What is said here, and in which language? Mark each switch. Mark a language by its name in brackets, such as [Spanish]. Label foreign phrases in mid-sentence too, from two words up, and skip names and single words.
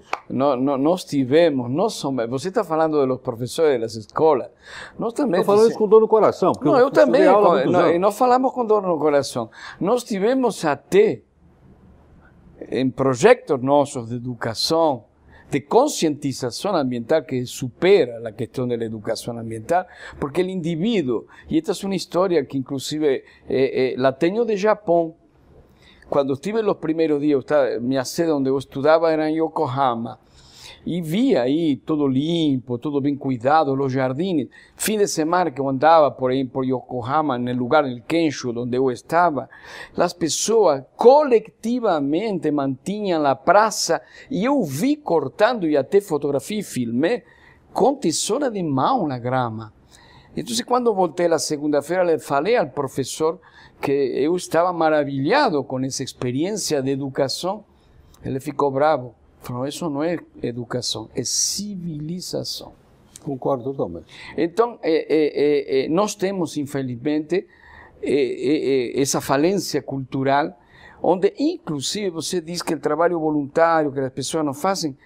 [Portuguese] Nós tivemos, você está falando dos professores das escolas, nós também... Estou falando isso com dor no coração. Não, eu também, e nós falamos com dor no coração. Nós tivemos até, em projetos nossos de educação, [Spanish] de concientización ambiental que supera la cuestión de la educación ambiental, porque el individuo, y esta es una historia que inclusive la tengo de Japón, cuando estuve los primeros días, mi sede donde yo estudiaba era en Yokohama, y vi ahí todo limpo, todo bien cuidado, los jardines. Fin de semana que yo andaba por ahí, por Yokohama, en el lugar, en el Kensho, donde yo estaba, las personas colectivamente mantenían la praça, y yo vi cortando, y até fotografía y filmé, con [Portuguese] tesoura de mão na grama. [Spanish] Entonces, cuando volteé la segunda-feira, le falei al profesor que yo estaba maravillado con esa experiencia de educación. [Portuguese] Ele ficou bravo. Falou, isso não é educação, é civilização. Concordo totalmente. Então, nós temos, infelizmente, essa falência cultural, onde, inclusive, você diz que o trabalho voluntário, que as pessoas não fazem.